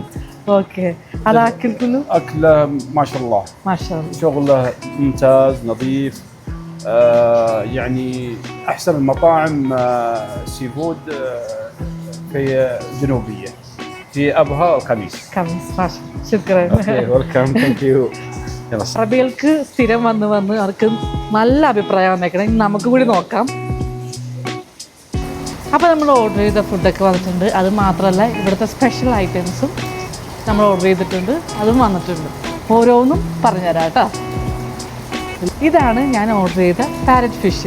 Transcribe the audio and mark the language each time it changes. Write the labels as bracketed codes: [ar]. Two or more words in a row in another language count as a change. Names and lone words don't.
[ar] اوكي. هذا اكل كله؟ اكله ما شاء الله، ما شاء الله، شغله ممتاز نظيف. يعني احسن المطاعم [en] sea food [ar] في جنوبيه، في في ابها الخميس. കമീസ് മാഷ് ശുക്രൻ. [en] okay welcome thank you. يلا [ml] അറബികൾക്ക് സ്ഥിരം വന്ന് അവർക്ക് നല്ല അഭിപ്രായം വന്നേക്കണം. ഇനി നമുക്ക് കൂടി നോക്കാം. അപ്പോൾ നമ്മൾ ഓർഡർ ചെയ്ത ഫുഡൊക്കെ വന്നിട്ടുണ്ട്. അത് മാത്രമല്ല ഇവിടുത്തെ [en] special items [ml] നമ്മൾ ഓർഡർ ചെയ്തിട്ടുണ്ട്, അതും വന്നിട്ടുണ്ട്. ഓരോന്നും പറഞ്ഞുതരാം കേട്ടോ. ഇതാണ് ഞാൻ ഓർഡർ ചെയ്ത [en] parrot fish.